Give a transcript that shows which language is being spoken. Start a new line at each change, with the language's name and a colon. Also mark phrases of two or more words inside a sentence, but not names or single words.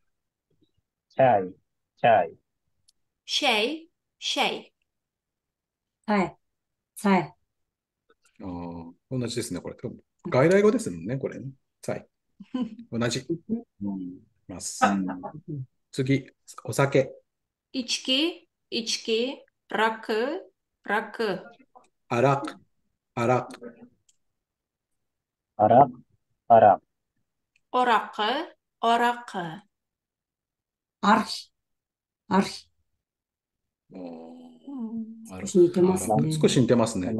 Japanese: チャイ、チャイ、
Uyghur: shay, shay.
Japanese: さえ。さえ。同じですね、これ。外来語ですもんね、これね。チャイ。同じ。うん、ます。うん、次。お酒。
Turkish: içki, içki, rakı, rakı.
Japanese: アラク。アラク。アラ、アラ、
Turkish: Orakı, orakı.
Japanese: ある日。ある日。アラ少し似てますね。少し似てますね。